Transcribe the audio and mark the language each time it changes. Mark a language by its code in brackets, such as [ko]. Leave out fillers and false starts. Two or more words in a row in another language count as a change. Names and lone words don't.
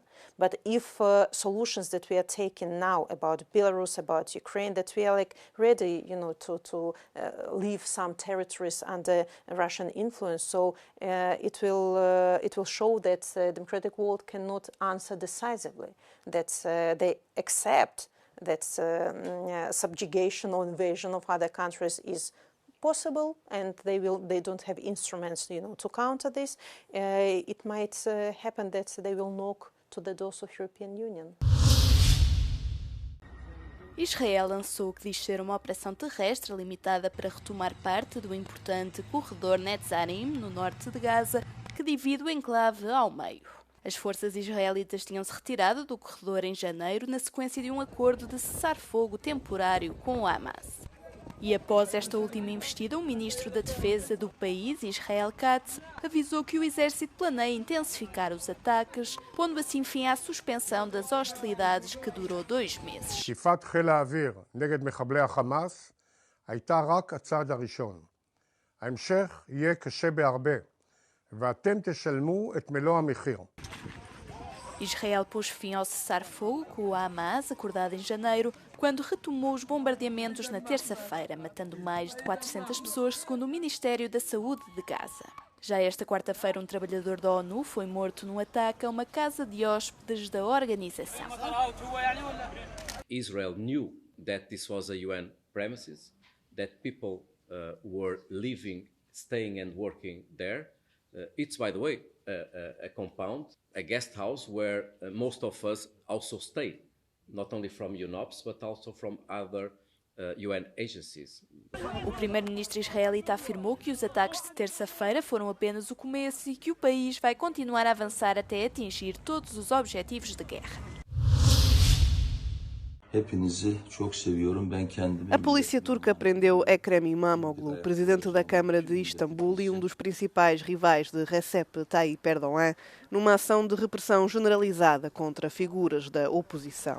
[en] But if solutions that we are taking now about Belarus, about Ukraine, that we are like ready, you know, to leave some territories under Russian influence, so it will show that the democratic world cannot answer decisively, that they accept that subjugation or invasion of other countries is possible, and they don't have instruments, you know, to counter this. It might happen that they will knock to the doors of European Union. [pt] Israel lançou o que diz ser uma operação terrestre limitada para retomar parte do importante corredor Netzarim, no norte de Gaza, que divide o enclave ao meio. As forças israelitas tinham-se retirado do corredor em janeiro na sequência de um acordo de cessar-fogo temporário com o Hamas. E após esta última investida, o ministro da Defesa do país, Israel Katz, avisou que o exército planeia intensificar os ataques, pondo assim fim à suspensão das hostilidades que durou 2 meses. [he] תקיפת חיל האוויר נגד מחבלי החמאס הייתה רק הצעד הראשון. ההמשך יהיה קשה בהרבה, ואתם תשלמו את מלוא המחיר. [pt] Israel pôs fim ao cessar-fogo com o Hamas, acordado em janeiro, quando retomou os bombardeamentos na terça-feira, matando mais de 400 pessoas, segundo o Ministério da Saúde de Gaza. Já esta quarta-feira, um trabalhador da ONU foi morto num ataque a uma casa de hóspedes da organização. [en] Israel knew that this was a UN premises, that people were living, staying and working there. It's, by the way, a compound, a guest house where most of us also stay, not only from UNOPS, but also from other UN agencies. [pt] O primeiro-ministro israelita afirmou que os ataques de terça-feira foram apenas o começo e que o país vai continuar a avançar até atingir todos os objetivos de guerra. A polícia turca prendeu Ekrem İmamoğlu, presidente da Câmara de Istambul e um dos principais rivais de Recep Tayyip Erdogan, numa ação de repressão generalizada contra figuras da oposição.